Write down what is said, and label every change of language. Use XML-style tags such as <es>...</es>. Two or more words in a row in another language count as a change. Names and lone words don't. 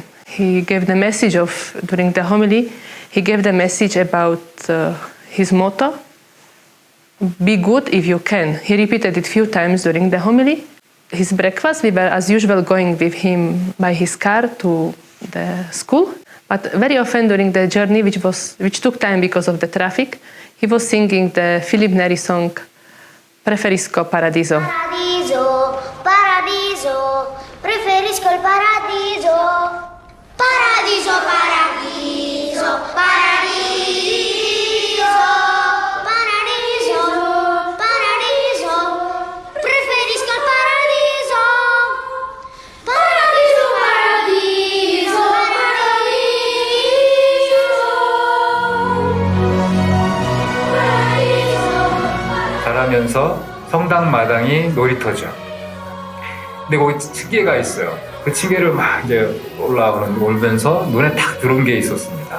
<en>He gave the message during the homily, he gave the message about his motto, be good if you can. He repeated it a few times during the homily. His breakfast, we were as usual going with him by his car to the school. But very often during the journey, which took time because of the traffic, he was singing the Philip Neri song, Preferisco Paradiso.</en> <it>Paradiso, paradiso, preferisco il paradiso. Paradiso, paradiso. Preferisco il paradiso,</it> <ko>자라면서 성당 마당이 놀이터죠. 근데 거기 층계가 있어요. 그 층계를 막 이제 올면서 눈에 탁 들어온 게 있었습니다.</ko>